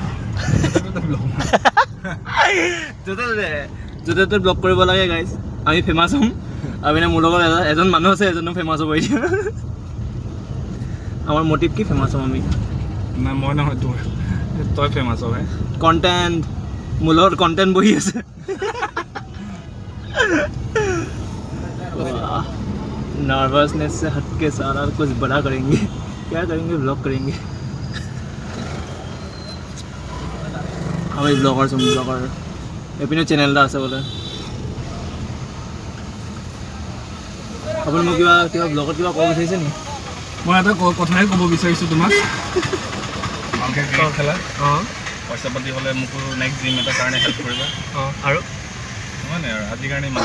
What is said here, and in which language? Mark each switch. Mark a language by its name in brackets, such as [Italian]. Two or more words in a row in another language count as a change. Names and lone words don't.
[Assamese] য'তে ত'তে ব্লগ কৰিব লাগে গাইজ আমি ফেমাছ হ'ম আৰু মানে মোৰ লগত এজন মানুহ আছে এজনো ফেমাছ হ'ব এতিয়া আমাৰ মটিভ কি ফেমাছ হ'ম আমি নাই মই নহয় তোৰ তই ফেমাছ হ'ব কণ্টেণ্ট মোৰ লগত কণ্টেণ্ট বহি আছে [Hindi] नर्वसनेस से हट के सारा कुछ बड़ा करेंगे क्या करेंगे ब्लॉग करेंगे हम ब्लॉगर हम ब्लॉगर एपिनो चैनल [Assamese] এটা আছে বলে আপুনি মোক কিবা ব্লগত কিবা ক'ব বিচাৰিছে নি মই এটা কথাই ক'ব বিচাৰিছোঁ তোমাক ভালকৈ ক্ৰিকেট খেলা পইচা পাতি হ'লে মোকো [English] next gym [Assamese] এটাৰ কাৰণে হেল্প কৰিবা আৰু মানে আৰু আজিৰ কাৰণে ইমান